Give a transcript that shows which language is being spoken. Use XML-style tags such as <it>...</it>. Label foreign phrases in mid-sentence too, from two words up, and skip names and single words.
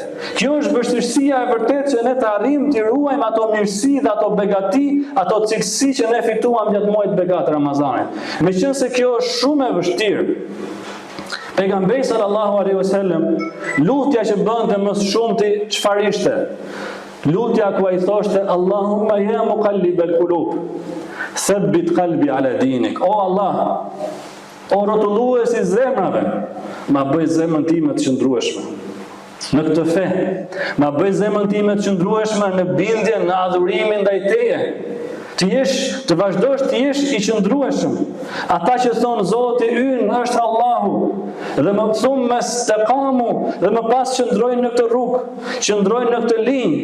<sq>Kjo është vështirësia e vërtetë që ne të arrijmë të ruajmë ato mirësi dhe ato begati, ato cilësi që ne fituam gjatë muajit begat Ramazanit. Meqense kjo është shumë e vështirë, Pejgamberi</sq> <ar>صلى الله عليه وسلم,</ar> <sq>lutja që bënte më shumëti çfarë ishte? Lutja ku ai thoshte</sq> <ar>اللهم يا مقلب القلوب ثبت قلبي على دينك.</ar> <sq>O Allah, o rrotulluesi i zemrave, ma bëj zemrën time të qëndrueshme në këtë fe, ma bëj zemrën time të qëndrueshme në bindje, në adhurimin ndaj Teje. Të vazhdosh të jesh i qëndrueshëm. Ata që thonë Zoti ynë është Allahu, dhe më thumë staqamu, dhe më pas qëndrojnë në këtë rrugë, qëndrojnë në këtë linjë.</sq>